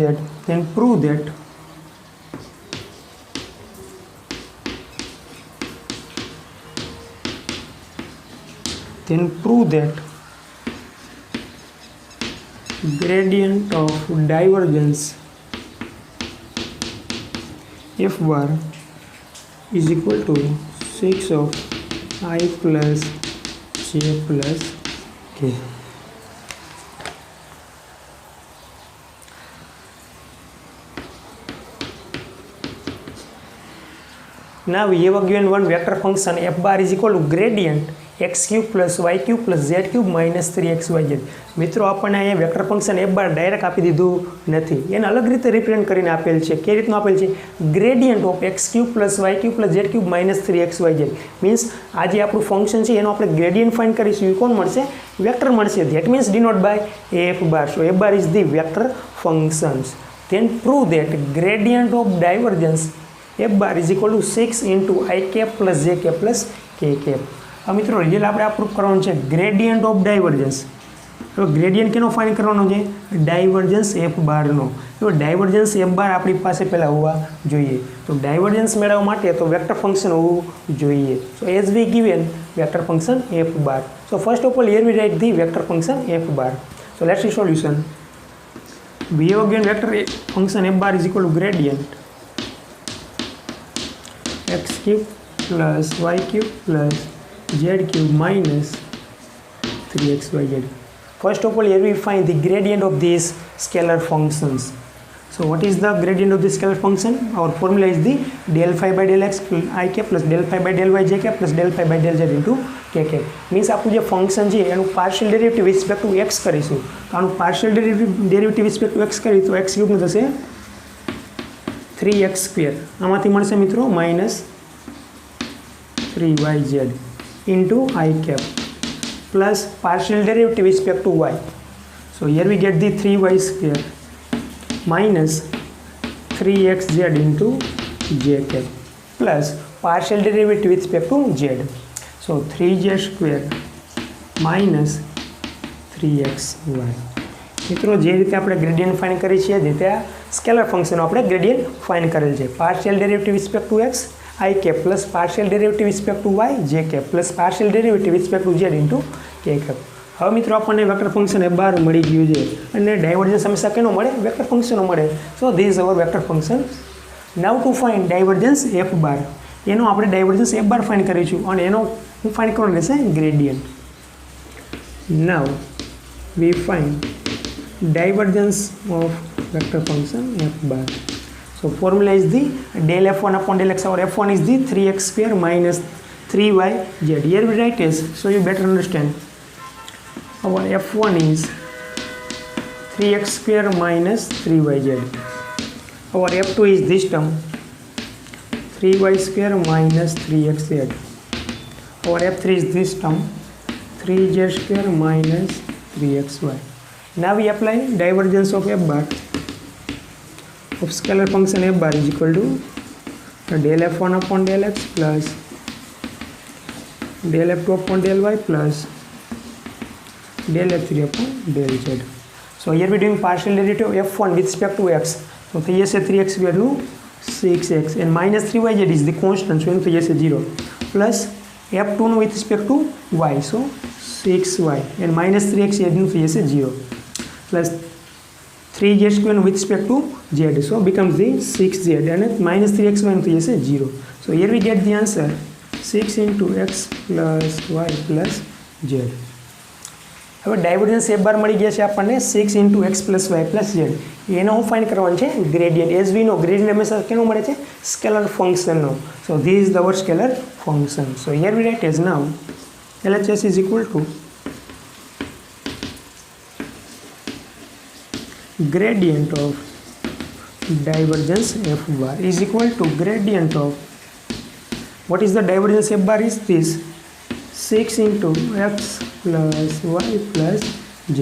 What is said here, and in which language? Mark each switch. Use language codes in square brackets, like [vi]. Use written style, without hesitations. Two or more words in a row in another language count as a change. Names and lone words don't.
[en] Then prove that gradient of divergence f bar is equal to 6 of I plus j plus k. Now we have given one vector function f bar is equal to gradient x cube plus y cube plus z cube minus 3xyz. [gu] મિત્રો આપણને અહીંયા [en] vector function f bar [gu] ડાયરેક્ટ આપી દીધું નથી, એને અલગ રીતે રિપ્રેઝન્ટ કરીને આપેલ છે. કઈ રીતનું આપેલ છે? [en] gradient of x cube plus y cube plus z cube minus 3xyz. [gu] મીન્સ આ જે આપણું ફંક્શન છે એનો આપણે [en] gradient find [gu] કરીશું. એ કોણ મળશે? વેક્ટર મળશે. [en] that means denote by f bar. So f bar is the vector functions. Then prove that gradient of divergence f bar is equal to 6 into I cap plus j cap plus k cap. [gu] હવે મિત્રો રિયલ આપણે આ પ્રૂફ કરવાનું છે [en] gradient of divergence. [gu] તો ગ્રેડિયન્ટ કેનો ફાઇન્ડ કરવાનો છે? [en] divergence f barનો. [gu] તો [en] divergence f bar [gu] આપણી પાસે પહેલાં હોવા જોઈએ. તો ડાયવર્જન્સ મેળવવા માટે તો [en] vector function [gu] હોવું જોઈએ. [en] So as we given vector function f bar. So first of all here we write the vector function f bar. So let's see solution. we have given vector function f bar is equal to gradient x cube plus y cube plus z cube minus 3xyz. First of all, here we find the gradient of these scalar functions. So what is the gradient of the scalar function? Our formula is the del phi by del x I cap plus del phi by del y j cap plus del phi by del z into k cap. [gu] Means આપણું જે ફંક્શન છે એનું [en] partial derivative with respect to x [gu] કરીશું. તો આનું [en] partial derivative with respect to x [gu] કરી તો x ક્યુબનું થશે 3x સ્ક્વેર. આમાંથી મળશે મિત્રો [en] minus 3yz into I cap plus partial derivative with respect to y. So here we get the 3y square minus 3xz into j cap plus partial derivative with respect to z. So 3z square minus 3xy. [gu] મિત્રો જે રીતે આપણે [en] gradient find [gu] કરી છે જે રીતે [en] scalar functionનો [gu] આપણે [en] gradient find [gu] કરેલ છે. [en] partial derivative with respect to x I cap plus partial derivative with respect to y j cap plus partial derivative with respect to z into k cap. [gu] હવે મિત્રો આપણને [en] vector function f bar [gu] મળી ગયું છે અને ડાયવર્જન્સ હંમેશા કેનો મળે? [en] vector functionનો મળે. So this is our vector function. Now to find divergence f bar. [gu] એનો આપણે [en] divergence f bar find [gu] કરીશું અને એનો હું ફાઇન્ડ કરવાનો રહેશે ગ્રેડિયન્ટ. [en] now we find divergence of vector function f bar. So formula is the del f1 upon del x. Our f1 is the 3x square minus 3yz. Here we write as, so you better understand. Our f1 is 3x square minus 3yz. Our f2 is this term 3y square minus 3xz. Our f3 is this term 3z square minus 3xy. Now we apply divergence of f bar of scalar function f bar is equal to del f1 upon del x plus del f2 upon del y plus del f3 upon del z. So here we are doing partial derivative of f1 with respect to x. So here say 3x square to 6x and minus 3yz is the constant, so here say 0 plus f2 with respect to y, so 6y and minus 3x here say 0 plus 3z square with respect to z, so becomes the 6z and minus 3xy into yes 0. So here we get the answer 6 into x plus y plus z. [gu] હવે [en] divergence f bar [gu] મળી ગયા છે આપણને [en] 6 into x plus y plus z. [gu] એનો હું ફાઇન્ડ કરવાનું છે ગ્રેડિયન્ટ. [en] as we know gradient [gu] હંમેશા કેનો મળે છે? [en] scalar functionનો. So this is our scalar function. So here we write as now LHS is equal to gradient of divergence f bar is equal to gradient of, what is the divergence f bar is this 6 into x plus y plus z.